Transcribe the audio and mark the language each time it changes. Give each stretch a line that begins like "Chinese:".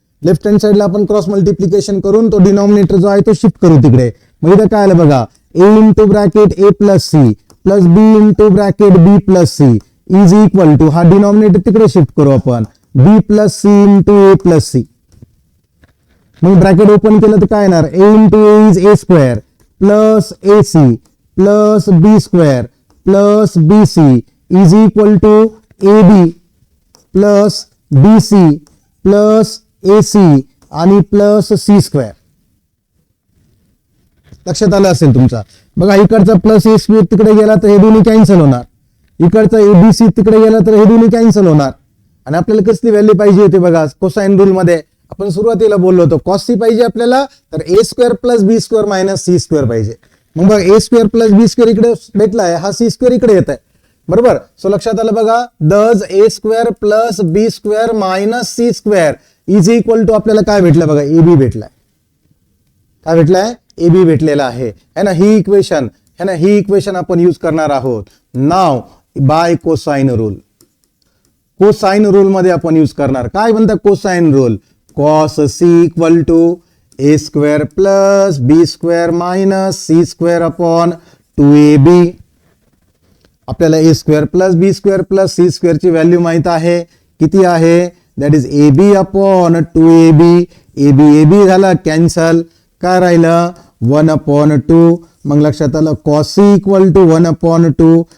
Marathi: Left hand साइडला आपण cross multiplication करून तो डिनॉमिनेटर जो आहे तो शिफ्ट करू तिकडे. मग इथं काय आलं बघा?
English: A into bracket A plus C plus B into bracket B plus C is equal to, हा denominator तिकडे shift करू आपण, B plus C into A plus C.
Marathi: मग ब्रॅकेट ओपन केलं तर काय येणार?
English: A into A is A square plus A C plus B square plus B C is equal to A B plus B C plus A C
Marathi: आणि
English: Plus C square.
Marathi: लक्षात आलं असेल तुमचा? बघा इकडचा प्लस ए स्क्वेअर तिकडे गेला तर हे दोन्ही कॅन्सल होणार, इकडचा एबीसी तिकडे गेला तर हे दोन्ही कॅन्सल होणार. आणि आपल्याला कसली व्हॅल्यू पाहिजे होती बघा? कोसाइन रूल मध्ये आपण सुरुवातीला बोललो होतो कॉस सी पाहिजे आपल्याला, तर ए स्क्वेअर प्लस बी स्क्वेअर मायनस सी स्क्वेअर पाहिजे. मग बघा ए स्क्वेअर प्लस बी स्क्वेअर इकडे भेटला आहे, हा सी स्क्वेअर इकडे येत आहे बरोबर. सो लक्षात आलं बघा?
English: does A square plus B square minus C square
Marathi: is equal to आपल्याला काय भेटलं बघा? A B भेटलाय. काय भेटलाय? ए बी भेटलेला आहे ना. ही इक्वेशन
Hindi: है ना,
Marathi: ही इक्वेशन आपण यूज करणार आहोत नाव bye cosine rule. Cosine rule मध्ये आपण यूज करणार. काय म्हणतात cosine rule?
English: Cos C equal to A square plus B square minus C square upon 2ab.
Marathi: आपल्याला ए स्क्वेअर प्लस बी स्क्वेअर प्लस सी स्क्वेअर ची व्हॅल्यू माहित आहे, किती आहे?
English: That is ab upon 2ab. ab झाला cancel,
Marathi: काय राहिलं? 1/2. मग लक्षात आलं कॉस सी इक्वल टू 1/2.